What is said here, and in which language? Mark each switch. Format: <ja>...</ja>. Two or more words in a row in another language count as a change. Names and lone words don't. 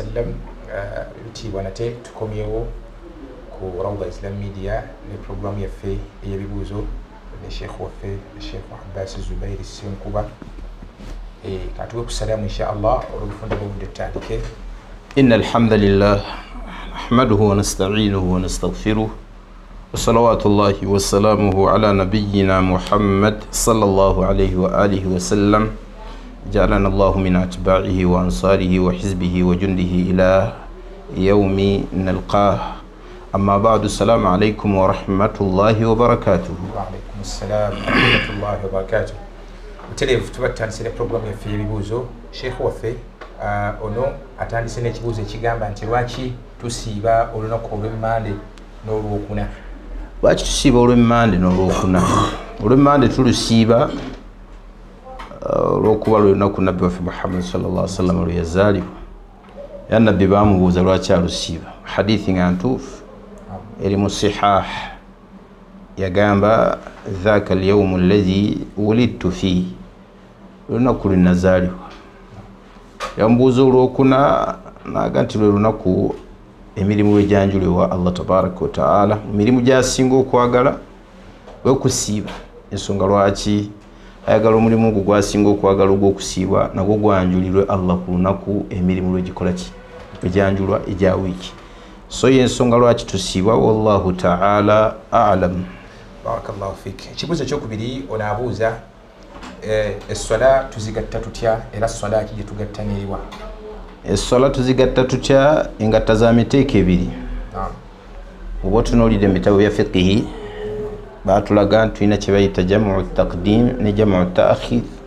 <lg>wasallam bitibwa nate tukomyewo ku Rawda Islam Media ne program yaffe eyebibuuzo ne Sheikh waffe Sheikh Abbas Zubair Sinkuba katuwe kusalamu inshallah olufunda bw'obudde tutandike.</lg> <ar>إن الحمد لله نحمده ونستعينه ونستغفره وصلوات الله وسلامه على نبينا محمد صلى الله عليه وآله وسلم جعلنا الله من أتباعه وأنصاره وحزبه وجنده إلى يوم نلقاه. أما بعد السلام عليكم ورحمة الله وبركاته. وعليكم السلام ورحمة الله وبركاته.</ar> <lg>Utelevu tubatandise program ya bibuuzo. Sheikh waffe ono atandise n'ekibuuzo ekigamba nti lwaki tusiiba olunaku olw'Emmande n'olwokuna. Lwaki tusiiba olw'Emmande n'olwokuna? Olw'Emmande tulusiiba olw'okuba lw'olunaku Nabbi waffe Muhammad</lg> <ar>صلى الله عليه وسلم</ar> <lg>lwe yazaalibwa. Ya Nabbi baamubuuza lwaki alusiiba. Hadithi nga ntuufu eri mu sihah yagamba</lg> <ar>ذاك اليوم الذي ولدت فيه,</ar> <lg>olunaku lwe nazaalibwa. Yambuuza olwokuna naga nti lwe lunaku emirimu lwe janjulibwa</lg> <ar>الله تبارك وتعالى,</ar> <lg>emirimu gy'asinga okwagala okusiiba. Ensonga lwaki ayagala omulimu ogwo gwasinga okwagala ogw'okusiibwa nagwo gwanjulirwe Allah ku lunaku emirimu lwe gikola ki lwe janjulwa ejja wiiki. So y'ensonga lwaki tusiibwa,</lg> <ar>والله تعالى أعلم. بارك الله فيك.</ar> <lg>Ekibuuzo ekyokubiri onaabuuza esswala tuzigatta tutya era swala ki gye tugatta n'eriwa? Esswala tuzigatta tutya? Engatta za miteeko ebiri. Oba otunuulira ebitabo bya fiqhi baatulaga nti tulina kye bayita</lg> <ar>جمع تقديم</ar> <lg>ne</lg> <ar>جمع تأخير.</ar>